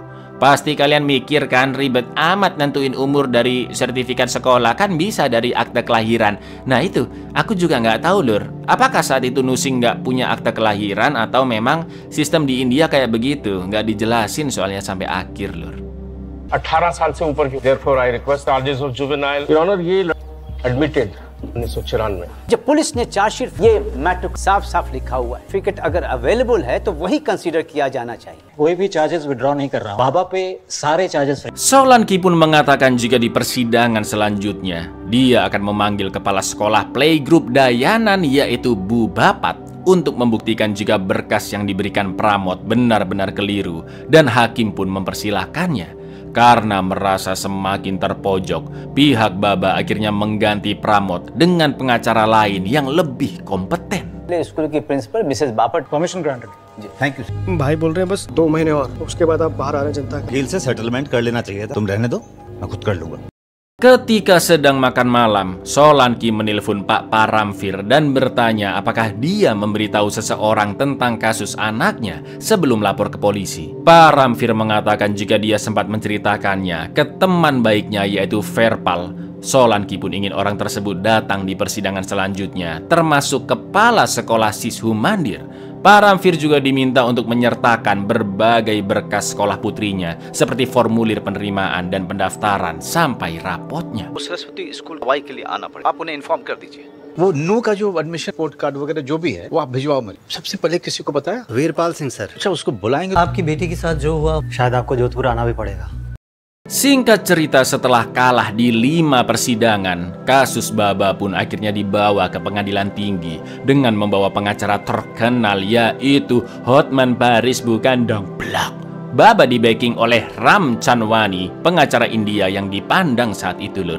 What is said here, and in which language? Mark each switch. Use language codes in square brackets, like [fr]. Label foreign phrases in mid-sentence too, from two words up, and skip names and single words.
[id] Pasti kalian mikir kan ribet amat nentuin umur dari sertifikat sekolah, kan bisa dari akte kelahiran. Nah itu, aku juga nggak tahu lur, apakah saat itu Nusing nggak punya akte kelahiran atau memang sistem di India kayak begitu, nggak dijelasin soalnya sampai akhir lur. [hi] 18 साल से ऊपर की, [en] therefore I request charges of juvenile, Your Honor, [hi] ये admitted 1994 में। जब पुलिस ने चार्जशीट ये मैटर साफ-साफ लिखा हुआ है, सर्टिफिकेट अगर अवेलेबल है तो वही कंसीडर किया जाना चाहिए। कोई भी [en] charges withdraw [hi] नहीं कर रहा हूं, बाबा पे सारे चार्जेस। [id] Solanki pun mengatakan jika di persidangan selanjutnya dia akan memanggil kepala sekolah playgroup Dayanan yaitu Bu Bapat untuk membuktikan jika berkas yang diberikan Pramod benar-benar keliru, dan hakim pun mempersilahkannya. Karena merasa semakin terpojok, pihak Baba akhirnya mengganti Pramod dengan pengacara lain yang lebih kompeten. [hi] स्कूल की प्रिंसिपल मिसेस बापट, [en] Permission granted. Thank you. [hi] भाई बोल रहे हैं बस 2 महीने और, उसके बाद आप बाहर आ रहे हैं जनता। जेल से सेटलमेंट कर लेना चाहिए था। तुम रहने दो, मैं खुद कर लूंगा। [id] Ketika sedang makan malam, Solanki menelpon Pak Paramvir dan bertanya apakah dia memberitahu seseorang tentang kasus anaknya sebelum lapor ke polisi. Paramvir mengatakan jika dia sempat menceritakannya ke teman baiknya yaitu Verpal. Solanki pun ingin orang tersebut datang di persidangan selanjutnya, termasuk kepala sekolah Sishu Mandir. Paramvir juga diminta untuk menyertakan berbagai berkas sekolah putrinya seperti formulir penerimaan dan pendaftaran sampai rapotnya. [hi] सरस्वती स्कूल हवाई के लिए आना पड़े, आप उन्हें इन्फॉर्म कर दीजिए। वो नू का जो [en] admission report card [hi] वगैरह जो भी है वो आप भिजवाओ मुझे। सबसे पहले किसी को बताया? वीरपाल सिंह सर। अच्छा, उसको बुलाएंगे। आपकी बेटी के साथ जो हुआ शायद आपको जोधपुर आना भी पड़ेगा। [id] Singkat cerita, setelah kalah di 5 persidangan, kasus Baba pun akhirnya dibawa ke pengadilan tinggi dengan membawa pengacara terkenal yaitu Hotman Paris, bukan dong, blak. Baba di-backing oleh Ram Chanwani, pengacara India yang dipandang saat itu, lur.